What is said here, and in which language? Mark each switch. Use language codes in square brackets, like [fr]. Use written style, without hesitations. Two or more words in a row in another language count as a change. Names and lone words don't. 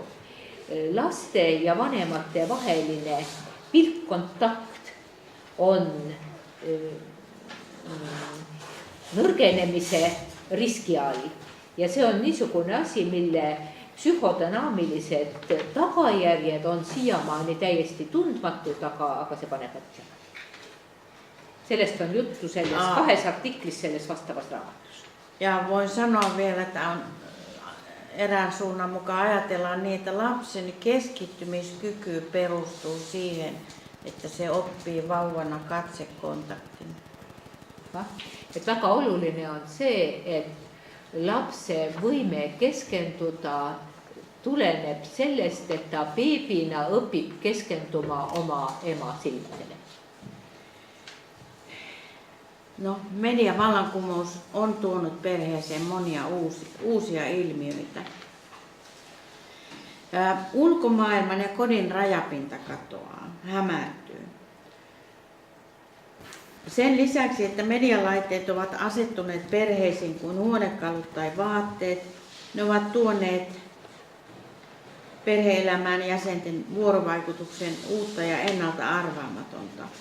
[et] Laste ja vanemate vaheline pilkkontakt on nõrgenemise riski all ja see on niisugune asi, mille psühhodünaamilised tagajärjed on siiamaani täiesti tundmatud, aga see paneb mõtlema. Sellest on juttu selles 2 artiklis selles vastavas raamatus. [fi] Ja voin sanoa vielä, että on erään suunnan mukaan ajatellaan niin, että lapsen keskittymiskyky perustuu siihen, että se oppii vauvana katsekontaktin. [et] Et väga oluline on see, et lapse võime keskenduda tuleneb sellest, et ta beebina õpib keskenduma oma ema silmadele. [fi] No, mediavallankumous on tuonut perheeseen monia uusia ilmiöitä. Ulkomaailman ja kodin rajapinta katoaa, hämärtyy. Sen lisäksi, että medialaitteet ovat asettuneet perheisiin kuin huonekalut tai vaatteet, ne ovat tuoneet perhe-elämään jäsenten vuorovaikutuksen uutta ja ennalta arvaamatonta.